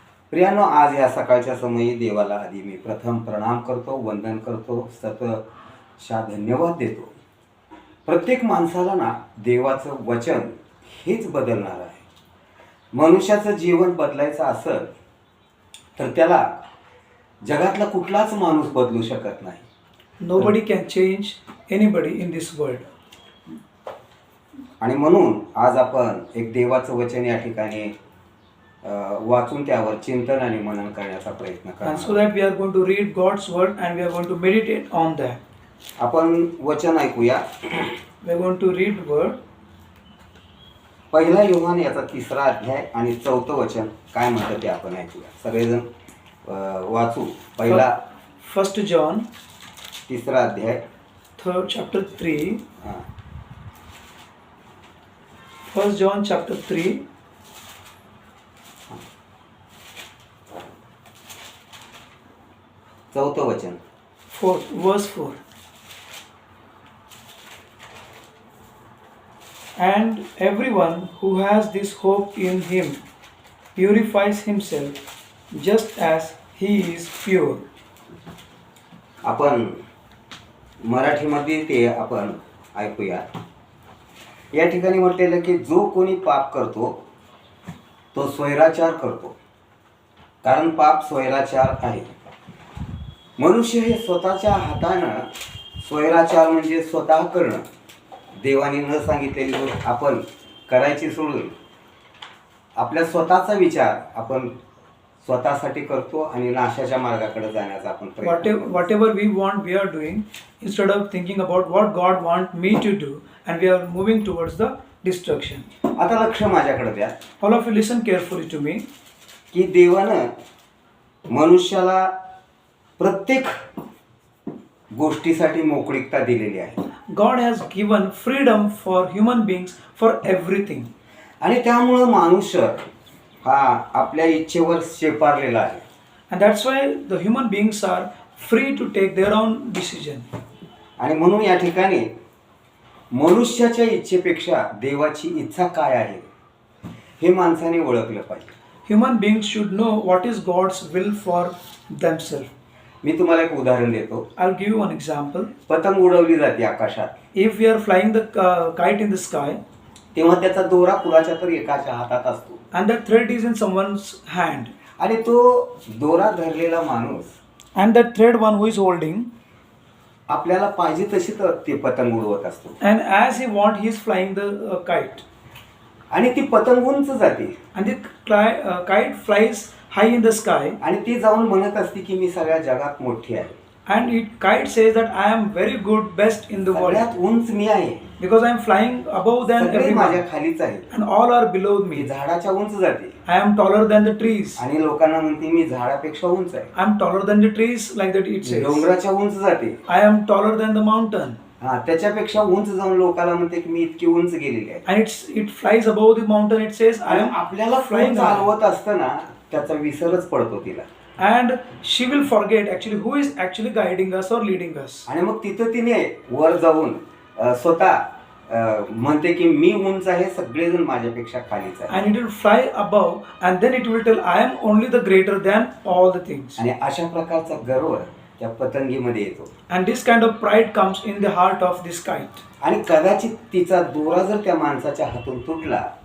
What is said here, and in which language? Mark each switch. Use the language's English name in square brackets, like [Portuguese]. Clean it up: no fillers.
[Marathi] प्रियानो, आज या सकाळच्या समयी देवाला आधी मी प्रथम प्रणाम करतो, वंदन करतो, शतशः धन्यवाद देतो. प्रत्येक माणसाला ना देवाचं वचन हेच बदलणार आहे. मनुष्याचं जीवन बदलायचं असेल तर त्याला जगातला कुठलाच माणूस बदलू शकत नाही. [English] Nobody can change anybody in this world. [Marathi] आणि म्हणून आज आपण एक देवाचं वचन या ठिकाणी वाचून त्यावर चिंतन आणि मनन करण्याचा प्रयत्न [English] And [Marathi] करणार. [English] so that we are going to read God's word and we are going to meditate on that. [Marathi] आपण वचन ऐकूया. [English] We are going to read word. [Marathi] पहिला योहान याचा 3रा अध्याय आणि 4थं वचन काय म्हणतं ते आपण ऐकूया. सगळेजण वाचू. पहिला [English] 1 John [Marathi] 3रा अध्याय [English] 3rd chapter 3. 1 John chapter 3 [Marathi] 4थं वचन [English] verse 4. And everyone who has this hope in him purifies himself just as he is pure. [Marathi] आपण मराठीमध्ये ते आपण ऐकूया. या ठिकाणी म्हटलेलं की जो कोणी पाप करतो तो स्वैराचार करतो, कारण पाप स्वैराचार आहे. मनुष्य हे स्वतःच्या हातानं, स्वैराचार म्हणजे स्वतः करणं, देवाने न सांगितलेली गोष्ट आपण करायची सोडून आपल्या स्वतःचा विचार आपण स्वतःसाठी करतो आणि नाशाच्या मार्गाकडे जाण्याचा आपण [English] Whatever we want, we are doing instead of thinking about what God wants me to do, and we are moving towards the destruction. [Marathi] आता लक्ष माझ्याकडे द्या. [English] All of you listen carefully to me. [Marathi] की देवानं मनुष्याला प्रत्येक गोष्टीसाठी मोकळीकता दिलेली आहे. [English] God has given freedom for human beings for everything. [Marathi] आणि त्यामुळं मनुष्य हा आपल्या इच्छेवर शेपारलेला आहे. [English] And that's why the human beings are free to take their own decision. [Marathi] आणि म्हणून या ठिकाणी मनुष्याच्या इच्छेपेक्षा देवाची इच्छा काय आहे हे माणसाने ओळखलं पाहिजे. [English] Human beings should know what is God's will for themselves. [Marathi] मी तुम्हाला एक उदाहरण देतो. [English] I'll give you one example. [Marathi] पतंग उडवली जाते आकाशात, [English] If we are flying the kite in the sky [Marathi] तेव्हा त्याचा दोरा कुणाच्या तरी एकाच्या हातात असतो [English] and that thread is in someone's hand, [Marathi] आणि तो दोरा धरलेला माणूस [English] and that thread one who is holding, [Marathi] आपल्याला पाहिजे तशी तर ते पतंग उडवत असतो [English] and as he want he is flying the kite, [Marathi] आणि ती पतंग उंच जाते [English] and the kite flies high in the sky, [Marathi] आणि ती जाऊन म्हणत असते की मी सगळ्या जगात मोठी आहे, [English] and it kite says that I am very good, best in the world, [Marathi] सगळ्यात उंच मी आहे, [English] because I am flying above than [Marathi] सगळे माझ्या [English] everyone [Marathi] खालीच आहे. [English] and all are below [Marathi] मी [English] me. [Marathi] झाडाच्या उंच जाते [English] I am taller than the trees. [Marathi] आणि लोकांना म्हणते मी झाडापेक्षा उंच आहे. [English] I am taller than the trees, like that it says. [Marathi] डोंगराच्या उंच जाते, [English] I am taller than the mountain, [Marathi] हा त्याच्यापेक्षा उंच जाऊन लोकांना म्हणते की मी इतकी उंच गेलेली आहे. [English] and it flies above the mountain. It says I [Marathi] आणि [English] am [Marathi] आपल्याला [English] flying flying high. [Marathi] चालवत असताना त्याचा विसरच पडतो तिला, [English] And she will forget actually who is actually guiding us or leading us. [Marathi] आणि मग तिथं तिने वर जाऊन स्वतः म्हणते की मी उंच आहे, सगळेजण माझ्यापेक्षा खालीच आहे. [English] And it will fly above, and then it will tell I am only the greater than all the things. [Marathi] आणि अशा प्रकारचा गर्व त्या पतंगीमध्ये येतो. [English] And this kind of pride comes in the heart of this kite. [Marathi] आणि कदाचित तिचा दोरा जर त्या माणसाच्या हातून तुटला